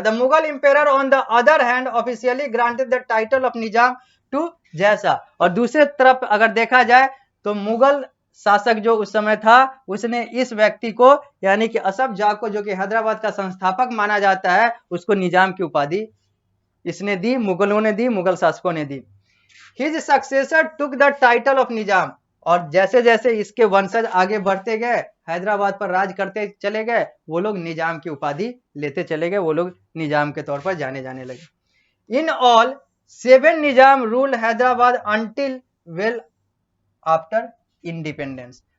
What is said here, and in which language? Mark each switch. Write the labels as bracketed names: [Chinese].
[English] The Mughal empire on the other hand officially granted the title of Nizam to जैसा। [Hindi] और दूसरे तरफ अगर देखा जाए तो मुगल शासक जो उस समय था, उसने इस व्यक्ति को, यानी कि असफ जाह को, जो कि हैदराबाद का संस्थापक माना जाता है, उसको निजाम की उपाधि इसने दी, मुगलों ने दी, मुगल शासकों ने दी। [English] His successor took the title of Nizam. [Hindi] और जैसे जैसे इसके वंशज आगे बढ़ते गए, हैदराबाद पर राज करते चले गए, वो लोग निजाम की उपाधि लेते चले गए, वो लोग निजाम के तौर पर जाने लगे। [English] In all 7 Nizam rule Hyderabad until well after independence.